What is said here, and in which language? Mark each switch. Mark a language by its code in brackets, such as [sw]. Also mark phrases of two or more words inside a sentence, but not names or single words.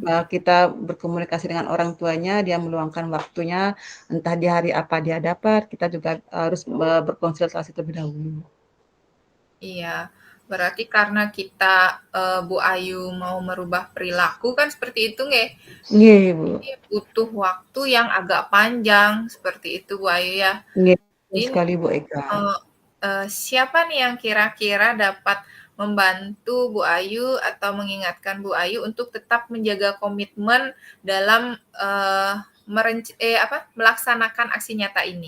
[id] kita berkomunikasi dengan orang tuanya, dia meluangkan waktunya, entah di hari apa dia dapat, kita juga harus berkonsultasi terlebih dahulu. Iya, berarti karena kita, Bu Ayu mau merubah perilaku kan seperti itu nggih? Nggih, Bu. Jadi butuh waktu yang agak panjang, seperti itu Bu Ayu ya. Nggih, betul Jadi sekali Bu Eka. eee siapa nih yang kira-kira dapat membantu Bu Ayu atau mengingatkan Bu Ayu untuk tetap menjaga komitmen dalam, melaksanakan aksi nyata ini?